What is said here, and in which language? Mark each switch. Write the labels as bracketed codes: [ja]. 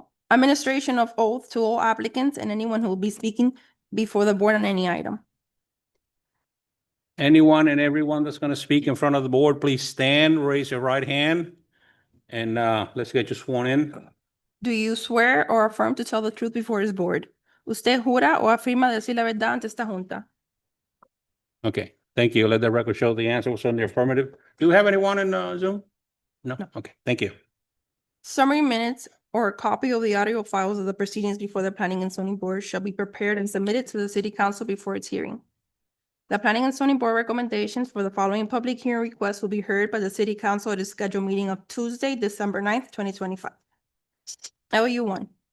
[en] Administration of oath to all applicants and anyone who will be speaking before the board on any item. Anyone and everyone that's going to speak in front of the board, please stand, raise your right hand, and let's get you sworn in. Do you swear or affirm to tell the truth before this board? [es] ¿Usted jura o afirma decir la verdad ante esta junta? [en] Okay, thank you. Let the record show the answer was on the affirmative. Do you have anyone in Zoom? No? Okay, thank you. Summary minutes or a copy of the audio files of the proceedings before the Planning and Zoning Board shall be prepared and submitted to the City Council before its hearing. The Planning and Zoning Board recommendations for the following public hearing requests will be heard by the City Council at its scheduled meeting of Tuesday, December 9th, 2025. LU1.